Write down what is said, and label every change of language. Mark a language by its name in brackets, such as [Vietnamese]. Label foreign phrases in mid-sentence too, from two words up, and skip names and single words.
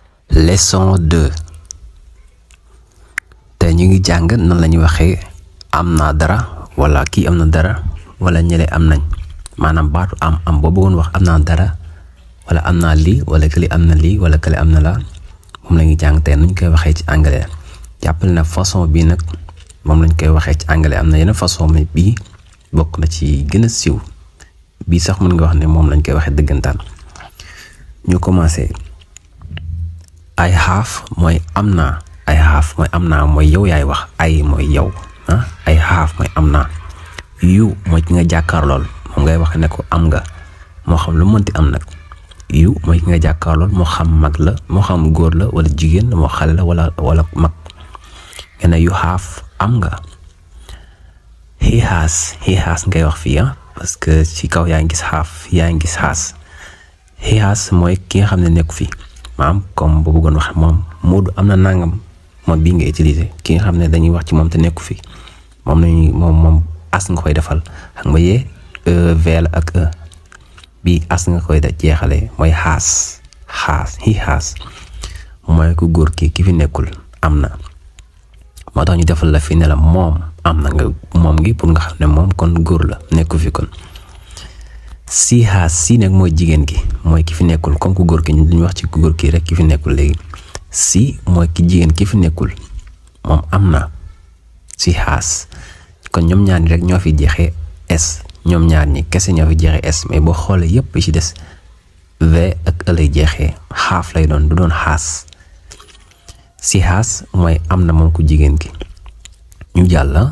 [Wolof] Leçon 2 tey ñu ngi jàng nan la ñuy waxee am naa dara wala kii am na dara wala ñële am nañ maanaam baatu am boo bëggoon wax am naa dara wala am naa lii wala kële am na lii wala kële am na la moom la ñuy jàng tey nuñ koy waxee ci anglais jàppale na façon bii nag moom lañ koy waxee ci anglais am na yeneen façon mais bii bokk na ci gën a siiw bii sax mën nga wax ne moom lañ koy waxee dëggantaan ñu commencé. [English] I have [Wolof] mooy am naa [English] I have [Wolof] mooy am naa mooy yow yaay wax ay mooy yow [English] I have [Wolof] mooy am naa you mooy ki nga jàkkaar lool moom ngay wax ne ko am nga moo xam lu mënti am nag you mooy ki nga jàkkaar lool moo xam mag la moo xam góor la wala jigéen moo xale la wala mag nga ne [English] you have [Wolof] am nga. [English] He has [Wolof] ngay wax fii parce que ci kaw yaa ngi gis have yaa ngi gis has. [English] He has [Wolof] mooy ki nga xam ne nekku fi maam comme bu bëggoon wax moom Moodu am na nangam moom bii nga utiliser ki nga xam ne dañuy wax ci moom te nekku fi moom as nga koy defal xam nga yee v la ak e bii as nga koy jeexale mooy [English] has he has [Wolof] mooy ku góor ki fi nekkul am na moo tax ñu defal la fi ne la moom am na nga moom gi pour nga xam ne moom kon góor la nekku fi kon. Si has si nag mooy jigéen gi mooy ki fi nekkul comme ku góor ki ñu duñu wax ci ku góor ki rek ki fi nekkul léegi si mooy ki jigéen ki fi nekkul moom am na si has kon ñoom ñaar ñi rek ñoo fi jeexee s ñoom ñaar ñi kese ñoo fi jeexee s mais boo xoolee yépp ci des v ak e lay jeexee xaaf lay doon du doon xaas si has mooy am na moom ku jigéen gi ñu jàll.